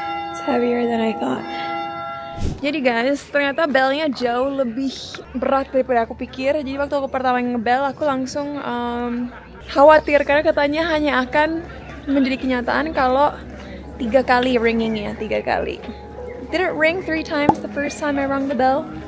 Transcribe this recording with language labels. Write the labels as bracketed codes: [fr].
[en] It's heavier than I thought. [id] Jadi guys, ternyata belnya jauh lebih berat daripada aku pikir. Jadi waktu aku pertama ngebel, aku langsung khawatir karena katanya hanya akan menjadi kenyataan kalau 3 kali ringingnya, 3 kali. [en] Did it ring 3 times the first time I rang the bell?